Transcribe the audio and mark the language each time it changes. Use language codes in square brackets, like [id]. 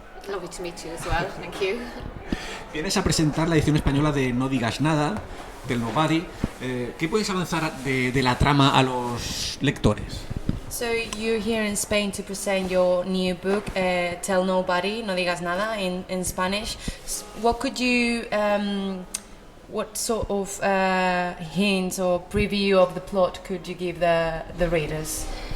[en] Lovely to meet you as well, thank you. [es] Vienes a presentar la edición española de No digas nada, del Nobody. ¿Qué puedes avanzar de la trama a los lectores? [en] So you're here in Spain to present your new book, Tell Nobody, No digas nada, in Spanish. What could you, what sort of hints or preview of the plot could you give the readers?